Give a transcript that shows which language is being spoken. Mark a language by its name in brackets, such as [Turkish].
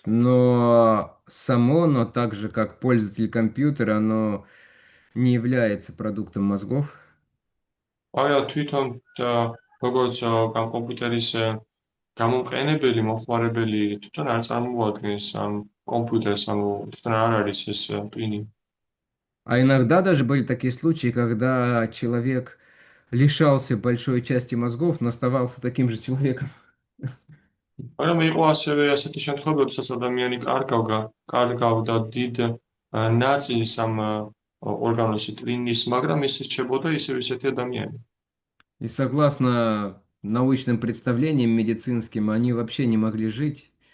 [Russian] Но само, но так же, как пользователь компьютера, оно не является продуктом мозгов. [Georgian] მაგრამ თვითონ როგორც ამ კომპიუტერის გამომყენებელი, მომხმარებელი თვითონ არ წარმოადგენს ამ კომპიუტერს, ანუ თვითონ არ არის ეს ტვინი. [Russian] А иногда даже были такие случаи, когда человек лишался большой части мозгов, но оставался таким же человеком. [Georgian] მაგრამ იყო ასევე ასეთი შემთხვევები, როდესაც ადამიანი კარგავდა დიდ ნაწილს ამ ორგანოში ტვინის, მაგრამ ის რჩებოდა ისევ ისეთი ადამიანი. [Russian] И согласно научным представлениям медицинским, они вообще не могли жить